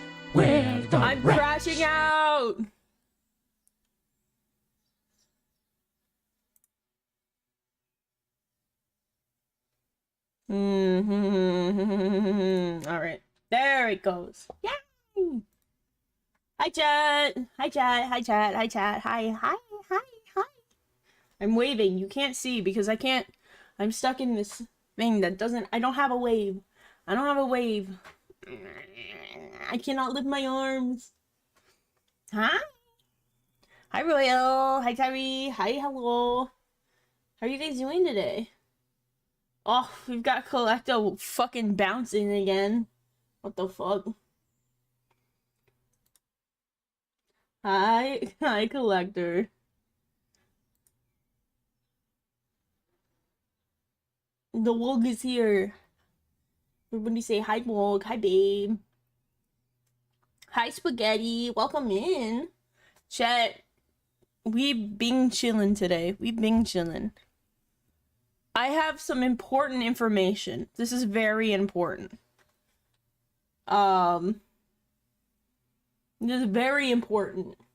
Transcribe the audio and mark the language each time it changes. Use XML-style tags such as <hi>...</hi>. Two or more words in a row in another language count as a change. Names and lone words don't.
<en>We're the I'm rats. crashing out. All right, there it goes. Yay! Hi chat. Hi chat. Hi chat. Hi chat. Hi. Hi. Hi. Hi. I'm waving. You can't see because I can't. I'm stuck in this thing that doesn't. I don't have a wave. I don't have a wave. I cannot lift my arms. Hi. Hi Royal. Hi Tyree. Hi. Hello. How are you guys doing today? Oh, we've got Collecto fucking bouncing again. What the fuck? Hi. Hi, Collector. The Wog is here. Everybody say hi, Wog. Hi, babe. Hi, Spaghetti. Welcome in. Chat. We been chillin' today. We been chillin'. I have some important information. This is very important. This is very important.</en>